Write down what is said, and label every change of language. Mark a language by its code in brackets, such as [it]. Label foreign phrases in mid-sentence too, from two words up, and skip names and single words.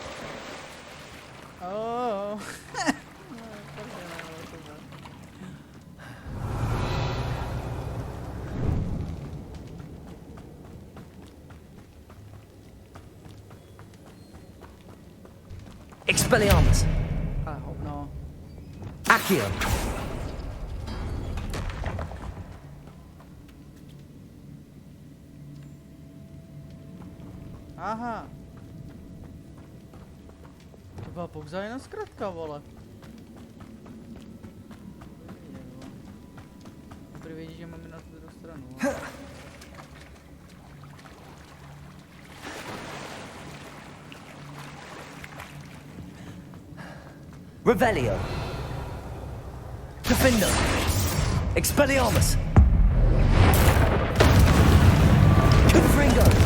[en] Oh! Expelliarmus. I hope no. Accio. Aha. [cs] To byla pouze jenom zkratka, vole. Dobrý vědí, že máme na tu druhou stranu. Vole. Revelio. Defender. Expelliarmus. Confringo.